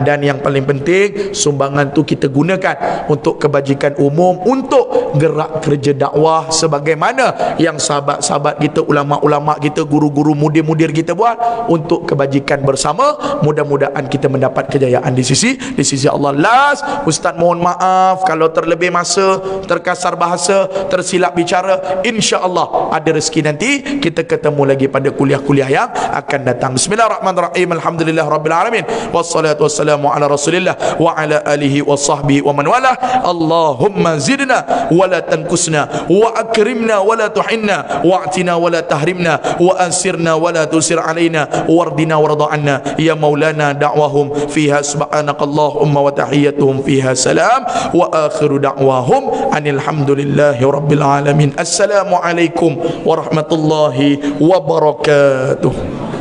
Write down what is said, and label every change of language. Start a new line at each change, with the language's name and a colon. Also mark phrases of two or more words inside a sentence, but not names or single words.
Malay: Dan yang paling penting, sumbangan tu kita gunakan untuk kebajikan umum, untuk gerak kerja dakwah sebagaimana yang sahabat-sahabat kita, ulama-ulama kita, guru-guru, mudir-mudir kita buat, untuk kebajikan bersama. Mudah-mudahan kita mendapat kejayaan di sisi Allah. Last, Ustaz mohon maaf kalau terlebih masa, terkasar bahasa, tersilap bicara. InsyaAllah ada rezeki nanti kita ketemu lagi pada kuliah-kuliah yang akan datang.
Arabic: بسم الله الرحمن الرحيم الحمد لله رب العالمين والصلاة والسلام على رسول الله وعلى آله وصحبه ومن والاه. اللهم زدنا ولا تنقصنا وأكرمنا ولا تهنا وأعطنا ولا تحرمنا وانصرنا ولا تنصر علينا وارضنا وارض عنا. يا مولانا دعواهم فيها سبحانك اللهم وتحيتهم فيها سلام وآخر دعواهم أن الحمد لله رب العالمين. السلام عليكم ورحمة الله وبركاته.